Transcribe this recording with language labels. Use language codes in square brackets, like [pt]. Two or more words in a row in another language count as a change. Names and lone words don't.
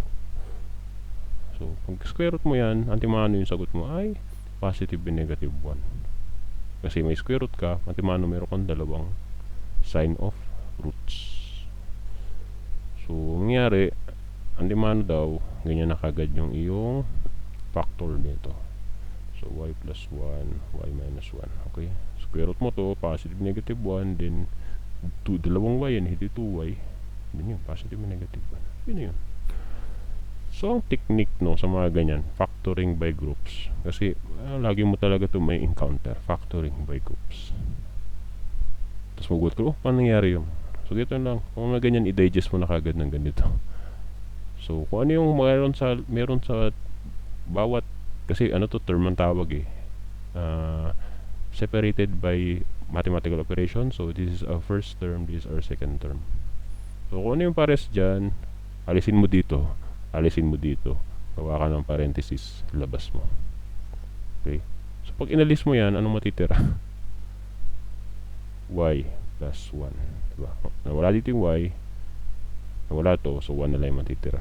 [tl] So, pag [en] square root [tl] mo yan, antimano yung sagot mo ay [en] positive and negative 1. [tl] Kasi may [en] square root [tl] ka, antimano meron kang dalawang [en] sign of roots. [tl] So, nangyari, antimano daw, ganyan na kagad yung iyong factor nito. [en] So, y plus 1, y minus 1. Okay? Square root [tl] mo to, [en] positive, negative 1, [tl] then dalawang y yan, hindi 2y. [en] Then yun, positive and negative 1. [tl] Yun yun. So, ang technique no, sa mga ganyan, [en] factoring by groups. [tl] Kasi, lagi mo talaga ito may encounter. [en] Factoring by groups. [tl] Tapos magulat ko, paano nangyari yun? So, dito lang. Kung mga ganyan, i-digest mo na kagad ng ganito. So, kung ano yung meron sa bawat, kasi ano to, term ang tawag [en] separated by mathematical operation. So, this is our first term, this is our second term. So, [tl] kung ano yung pares dyan, alisin mo dito, gawa ka ng parenthesis, labas mo. Okay? So, pag inalis mo yan, anong matitira? [en] Y plus 1. Diba? [tl] Nawala dito yung y, nawala to, so 1 na lang yung matitira.